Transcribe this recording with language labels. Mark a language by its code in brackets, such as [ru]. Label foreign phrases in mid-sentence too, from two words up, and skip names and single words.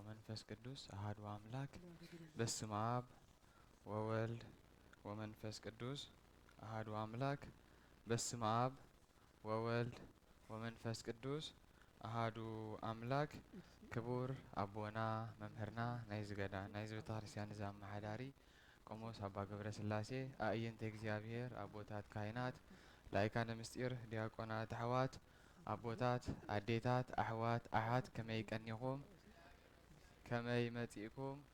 [gez] ወመንፈስ ቅዱስ አሐዱ አምላክ በስመ አብ ወወልድ ወመንፈስ ቅዱስ አሐዱ አምላክ በስመ አብ ወወልድ ወመንፈስ ቅዱስ አሐዱ አምላክ። [ti] ክቡር አቦና መምህርና ናይ ዝገዳ ናይ ቤተ ክርስቲያን ዘማሕዳሪ ቆሞስ አባ ገብረ ስላሴ አእይንተ እግዚአብሔር አቦታት ካህናት ላይካነ ምስጢር ዲያቆናት አሕዋት አቦታት አዴታት አሕዋት አሓት ከመይ ቀኒኹም ከመይ መጺእኩም